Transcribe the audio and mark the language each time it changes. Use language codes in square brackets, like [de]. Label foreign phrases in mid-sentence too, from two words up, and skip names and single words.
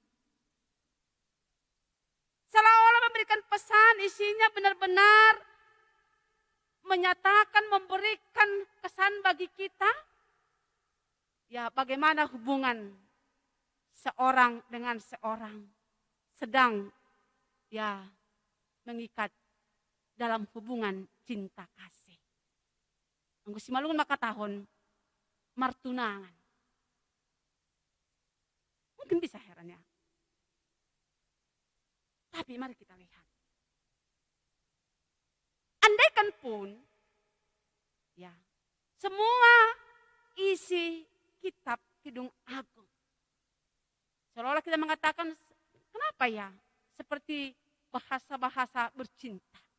[id] Seolah-olah memberikan pesan, isinya benar-benar menyatakan, memberikan kesan bagi kita, ya bagaimana hubungan seorang dengan seorang sedang ya mengikat dalam hubungan cinta kasih. [bts] Anggo simalungun maka tahun martunangan. [id] Mungkin bisa heran ya. Tapi mari kita lihat. Andaikan pun ya semua isi kitab Kidung Agung, seolah-olah kita mengatakan, kenapa ya seperti bahasa-bahasa bercinta.